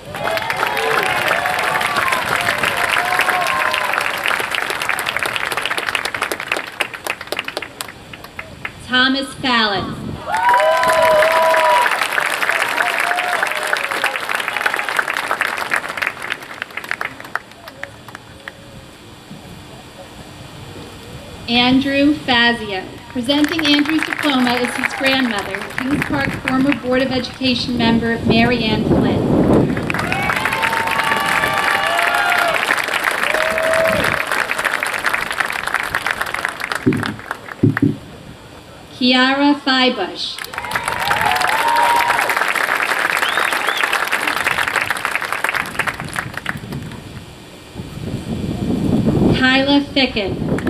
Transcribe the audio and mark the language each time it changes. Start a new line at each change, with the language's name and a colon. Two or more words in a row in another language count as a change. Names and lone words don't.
English: Thomas Fallon. Andrew Fazio. Presenting Andrew's diploma is his grandmother, Kings Park former Board of Education member Mary Ann Flynn. Kiara Feibush. Kyla Ficken.